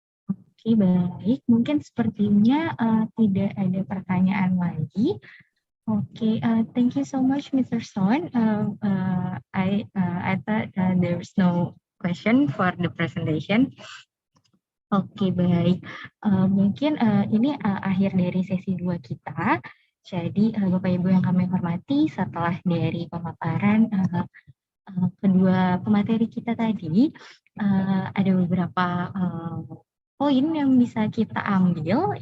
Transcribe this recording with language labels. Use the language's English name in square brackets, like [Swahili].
[Indonesian] Oke, baik. Mungkin sepertinya tidak ada pertanyaan lagi. [English] Oke, thank you so much, Mr. Son. I thought there's no question for the presentation. [Indonesian] Oke, baik. Mungkin ini akhir dari sesi 2 kita. Jadi, Bapak Ibu yang kami hormati, setelah dari pemaparan kedua pemateri kita tadi, ada beberapa poin yang bisa kita ambil.